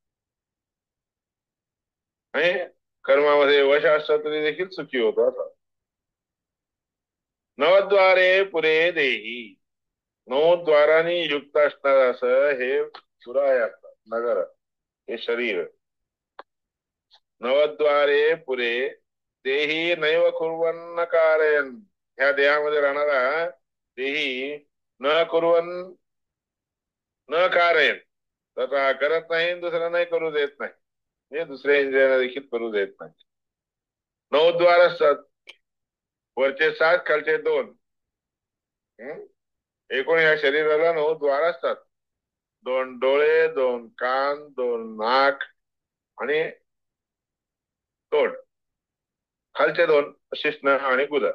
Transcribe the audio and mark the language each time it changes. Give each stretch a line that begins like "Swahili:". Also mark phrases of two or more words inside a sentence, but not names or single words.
Marathi: आणि कर्मामध्ये वश असला तरी देखील सुखी होतो असा.
Sanskrit: नवद्वारे पुरे देही,
Marathi: 9 द्वारांनी युक्त असणार असं हे सुराय असतात, नगर, हे शरीर.
Sanskrit: नवद्वारे पुरे देही नैव कुर्वन्न कारयन्.
Marathi: ह्या देहामध्ये राहणारा देही
Sanskrit: न कुर्वन न कारयन्,
Marathi: स्वतः करत नाही, दुसरा नाही करू देत नाही, हे दुसऱ्या इंद्रियांना देखील करू देत नाही. 9 द्वार असतात, वरचे 7, खालचे 2. एकूण या शरीराला 9 द्वार असतात. 2 डोळे, 2 कान, 2 नाक आणि तोंड, खालचे 2 शिश्न आणि गुदर.